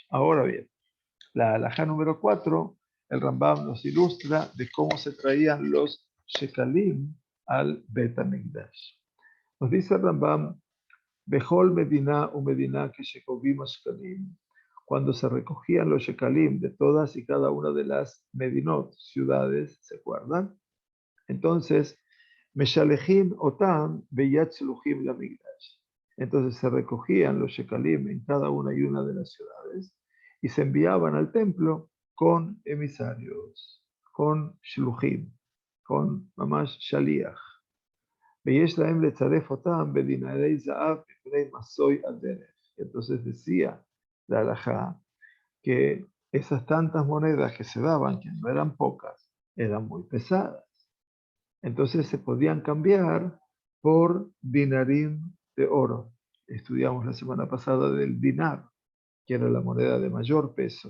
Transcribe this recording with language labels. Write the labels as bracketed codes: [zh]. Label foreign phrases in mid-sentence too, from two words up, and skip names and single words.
[es] Ahora bien, la halajá número 4, el Rambam nos ilustra de cómo se traían los shekalim al Bet HaMikdash. Nos dice el Rambam, [he] בכל מדינה ומדינה שגובים שקלים, [es] cuando se recogían los shekalim de todas y cada una de las medinot, ciudades, ¿se acuerdan? Entonces, [he] משלחים אותם ביד שלוחים למקדש. [es] Entonces se recogían los shekalim en cada una y una de las ciudades y se enviaban al templo con emisarios, con shluchim, con [he] ממש שליח. ויש להם לצרף אותם בדינרי זהב מפני מסוי הדרך. [es] Entonces decía la halajá que esas tantas monedas que se daban, que no eran pocas, eran muy pesadas. Entonces se podían cambiar por dinarim de oro. Estudiamos la semana pasada del dinar, que era la moneda de mayor peso.